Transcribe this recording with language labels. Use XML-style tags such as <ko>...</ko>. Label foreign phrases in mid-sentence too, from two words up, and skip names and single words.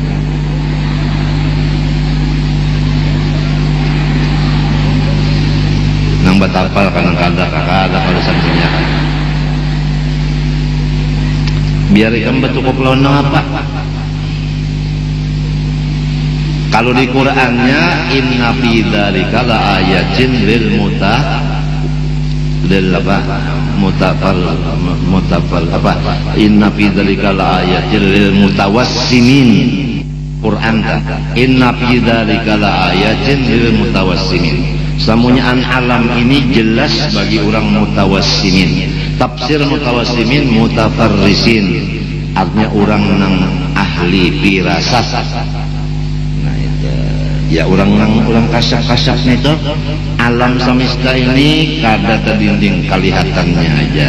<bjn>Nang batapal kanang kada kalau santinya biar ikam betukup lawan apa kalau di Qur'annya</bjn> <ar>إن في ذلك لآيات لل إن في ذلك لآيات للمتوسمين قرآن إن في ذلك لآيات للمتوسمين.</ar> <bjn>Semuanya alam ini jelas bagi orang mutawassimin. Tafsir mutawassimin mutafarrisin artinya orang nang ahli firasat. Nah itu ya orang kasyaf-kasyafnya itu alam semesta ini kada terdinding kelihatannya aja.</bjn>